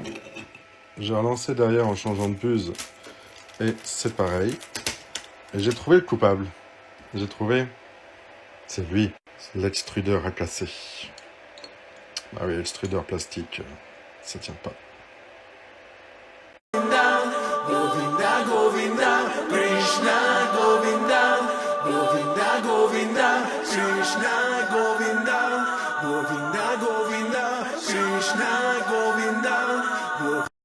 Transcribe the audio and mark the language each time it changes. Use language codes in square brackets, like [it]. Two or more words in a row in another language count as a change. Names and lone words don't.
[fr] J'ai relancé derrière en changeant de puce et c'est pareil. Et j'ai trouvé le coupable. J'ai trouvé, c'est lui, c'est l'extrudeur à casser. Ah oui, l'extrudeur plastique, ça tient pas. Govinda, Govinda, Krishna, Govinda, Govinda, Govinda, Krishna, Govinda, Govinda, Govinda, Krishna, Govinda.